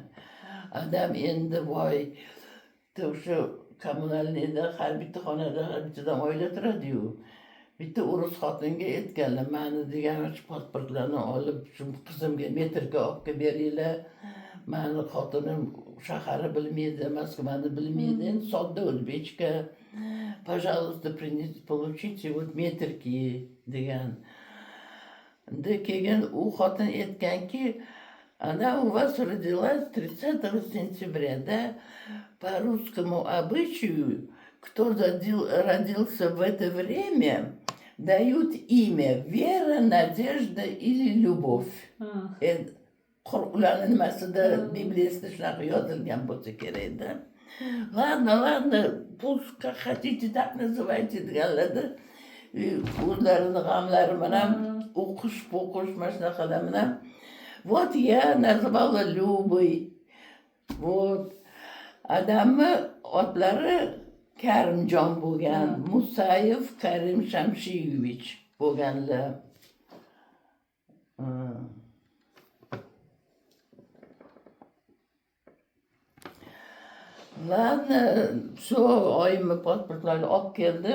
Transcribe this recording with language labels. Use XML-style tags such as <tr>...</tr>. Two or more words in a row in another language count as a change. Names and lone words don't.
<uz>Adam endi voy, o'sha kommunalniyda har bitta xonada har bittadan oila turadi-yu. Bitta urus xotinga aytganlar, meni degan pasportlarni olib, shu qizimga metrga olib beringlar. Meni xotinim shaharni bilmaydi, Moskvani bilmaydi, sodda o'zbekcha.</uz> <ru>Пожалуйста, получите вот</ru> <uz>metrki degan. Keyin u xotin aytganki,</uz> <ru>она у вас родилась 30 сентября, да? По русскому обычаю, кто родился в это время, дают имя вера, надежда или любовь.</ru> <uz>Ularni nimasida Bibliyasida shunaqa yozilgan bo'lsa kerak-da.</uz> <ru>Ладно, пусть как хотите так называйте</ru> <uz>deganlarda, o'zlarini g'amlari bilan o'qish mana shunaqalar bilan.</uz> <ru>Вот я назвала Любой. Вот.</ru> <uz>Adamni otlari Karimjon bo'lgan, Musayev Karim Shamshiyevich bo'lganlar. Ладно, shu oyimni pasportlarni olib keldi.</uz>